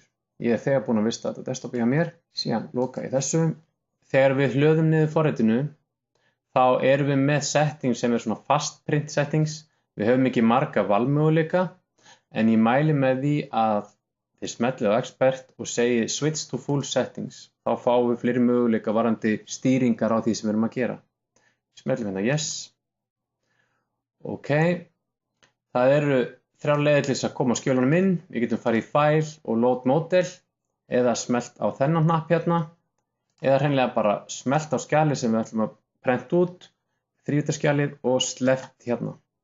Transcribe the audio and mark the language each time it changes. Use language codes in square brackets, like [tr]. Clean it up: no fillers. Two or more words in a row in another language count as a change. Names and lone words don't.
[is] Ég er þegar búinn að vista þetta desktopi hjá mér, síðan loka ég þessu. Þegar við hlöðum niður forritinu þá erum við með settings sem er svona [en] fast print settings. [is] Við höfum ekki marga valmöguleika en ég mæli með því að þið smellið á expert og segið [en] switch to full settings. [is] Þá fáum við fleiri möguleika varðandi stýringar á því sem við erum að gera. Smellum hérna yes. OK. Það eru 3 leiðir til þess að koma skjölunum inn. Við getum farið í file og [en] load model [is] eða smellt á þennan hnapp hérna eða hreinlega bara smellt á skjalið sem við ætlum að prenta út, þrívíddarskjalið og sleppt hérna.